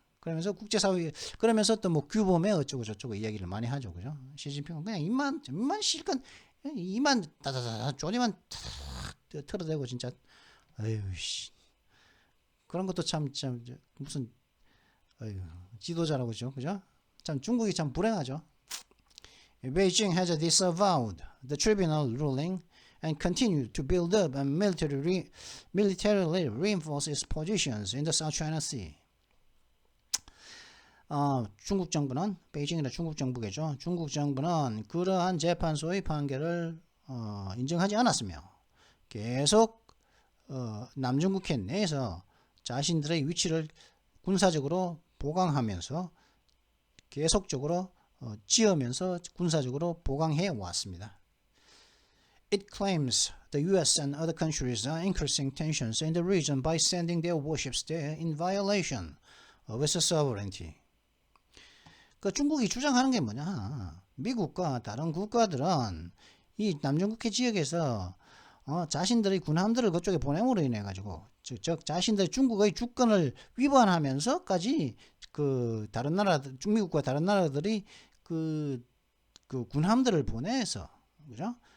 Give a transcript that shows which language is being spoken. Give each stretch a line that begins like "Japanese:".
Korean: 그러면서 국제사회 그러면서 또 뭐 규범에 어쩌고 저쩌고 이야기를 많이 하죠, 그죠? 시진핑은 그냥 입만 실컷 입만 다다다 쪼리만 털어대고 진짜 아유 씨 그런 것도 참 무슨 아유 지도자라고 그죠? 참 중국이 참 불행하죠.
English: Beijing has disavowed the tribunal ruling and continued to build up and militarily reinforce its positions in the South China Sea.
Korean: 중국 정부는 베이징이나 중국 정부겠죠. 중국 정부는 그러한 재판소의 판결을 인정하지 않았으며 계속 남중국해 내에서 자신들의 위치를 군사적으로 보강하면서 계속적으로 지으면서 군사적으로 보강해 왔습니다.
English: It claims the U.S. and other countries are increasing tensions in the region by sending their warships there in violation of its sovereignty.
Korean: 그 중국이 주장하는 게 뭐냐? 미국과 다른 국가들은 이 남중국해 지역에서 자신들의 군함들을 그쪽에 보냄으로 인해 가지고 즉 자신들의 중국의 주권을 위반하면서까지 그 다른 나라 중미국과 다른 나라들이 그 군함들을 보내서 그죠?